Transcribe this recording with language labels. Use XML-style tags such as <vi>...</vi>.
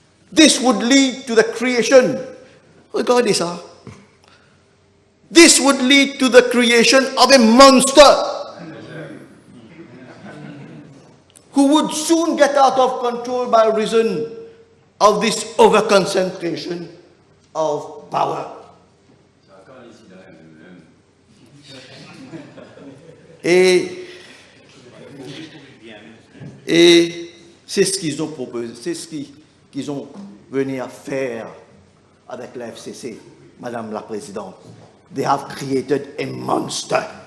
<en>This would lead to the creation,</en> <fr>regardez ça,</fr> <en>this would lead to the creation of a monster who would soon get out of control by reason of this overconcentration of power.</en> <fr>Et c'est ce qu'ils ont proposé, c'est ce qu'ils ont venu à faire avec la FCC, Madame la Présidente.</fr> <en>They have created a monster.</en>